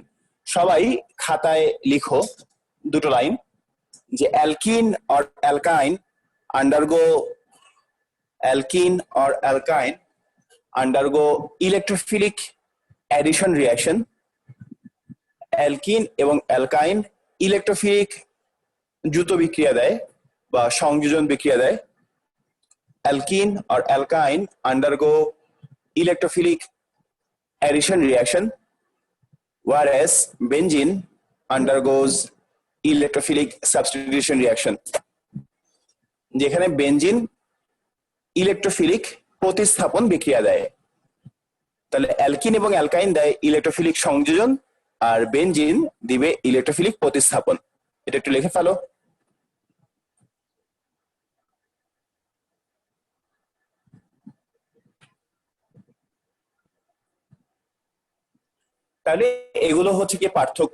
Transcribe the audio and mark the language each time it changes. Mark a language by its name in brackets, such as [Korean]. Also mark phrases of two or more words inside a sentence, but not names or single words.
[Bangla] সবাই খাতায় লিখো দুটো লাইন যে [English] alkene or alkyne undergo alkene or alkyne undergo electrophilic addition reaction. [Bangla] অ্যালকিন এবং [English] alkyne electrophilic [Bangla] দ্রুত বিক্রিয়া দেয় বা সংযোজন বিক্রিয়া দেয়। [English] Alkene or alkyne undergo electrophilic addition reaction, whereas benzene undergoes electrophilic substitution reaction. [Bangla] যেখানে [English] benzene electrophilic [Bangla] প্রতিস্থাপন বিক্রিয়া দেয়, তাহলে অ্যালকিন এবং অ্যালকাইন দেয় ইলেকট্রোফিলিক সংযোজন, আর বেনজিন দিবে ইলেকট্রোফিলিক প্রতিস্থাপন। এটা একটু লিখে ফেলো। তাহলে এগুলো হচ্ছে কি পার্থক্য।